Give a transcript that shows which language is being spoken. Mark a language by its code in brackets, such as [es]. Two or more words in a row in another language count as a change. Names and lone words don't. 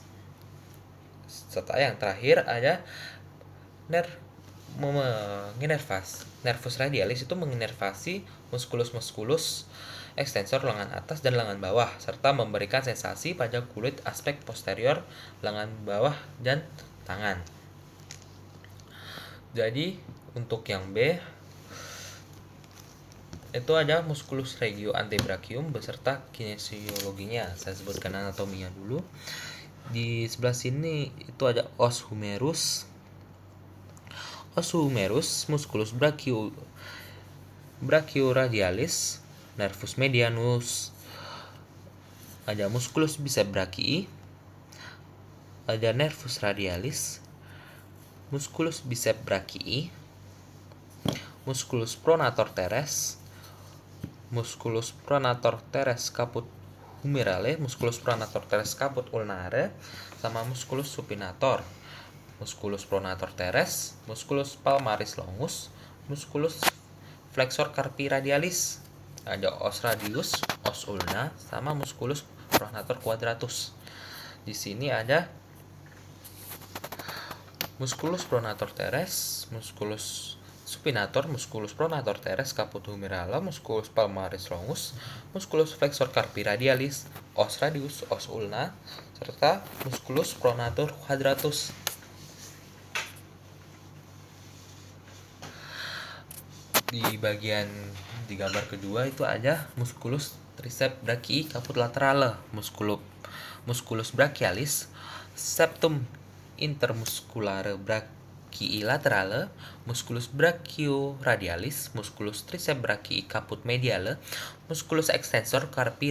[id] Serta yang terakhir ada [la] nervus radialis [id] itu menginervasi [la] musculus extensor [id] lengan atas dan lengan bawah, serta memberikan sensasi pada kulit aspek posterior lengan bawah dan tangan. Jadi untuk yang B itu ada [la] musculus regio antebrachium [id] beserta kinesiologinya. Saya sebutkan anatominya dulu. Di sebelah sini itu ada [la] os humerus. Os humerus musculus brachioradialis, nervus medianus, ada musculus biceps brachii, ada nervus radialis, musculus biceps brachii, musculus pronator teres, musculus pronator teres caput humerale, musculus pronator teres caput ulnare, sama musculus supinator, musculus pronator teres, musculus palmaris longus, musculus flexor carpi radialis, ada os radius, os ulna, sama musculus pronator quadratus. Di sini ada musculus pronator teres, musculus supinator, musculus pronator teres caput humerale, musculus palmaris longus, musculus flexor carpi radialis, os radius, os ulna, serta musculus pronator quadratus. [id] Di bagian di gambar kedua itu ada [la] musculus triceps brachii caput laterale, musculus brachialis, septum intermusculare brachii laterale, musculus brachioradialis, musculus triceps brachii caput mediale, musculus extensor carpi